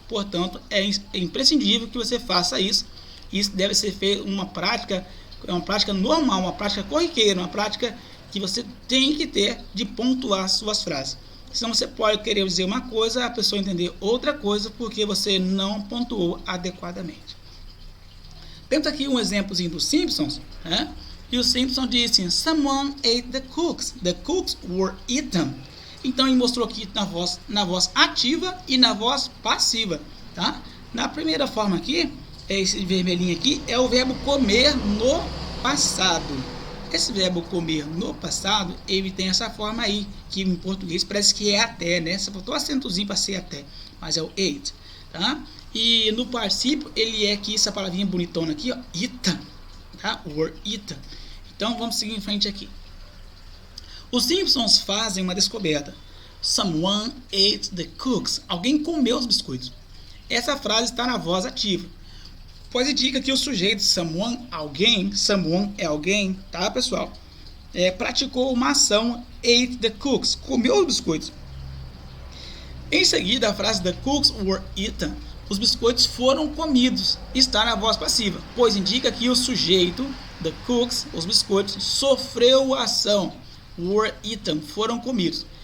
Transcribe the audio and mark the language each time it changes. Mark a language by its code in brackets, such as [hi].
[pt] Portanto, é imprescindível que você faça isso. Isso deve ser feito uma prática normal, uma prática corriqueira, uma prática que você tem que ter de pontuar suas frases. Senão você pode querer dizer uma coisa, a pessoa entender outra coisa, porque você não pontuou adequadamente. Temos aqui um exemplozinho dos Simpsons, né? E o Simpson disse, [en] someone ate the cookies. The cookies were eaten. [pt] Então ele mostrou aqui na voz ativa e na voz passiva, tá? Na primeira forma aqui, esse vermelhinho aqui, é o verbo comer no passado. Esse verbo comer no passado, ele tem essa forma aí, que em português parece que é até, né? Você botou acentozinho para ser até, mas é o ate, tá? E no particípio, ele é aqui, essa palavrinha bonitona aqui, ó, eaten, tá? O word eaten. Então, vamos seguir em frente aqui. Os Simpsons fazem uma descoberta. [en] Someone ate the cookies. [pt] Alguém comeu os biscoitos. Essa frase está na voz ativa, pois indica que o sujeito someone, alguém, someone é alguém, tá, pessoal? Praticou uma ação, [en] ate the cookies, [pt] comeu os biscoitos. Em seguida, a frase [en] the cookies were eaten, [pt] os biscoitos foram comidos, está na voz passiva, pois indica que o sujeito, the cookies, os biscoitos, sofreu a ação, [en] were eaten, [pt] foram comidos.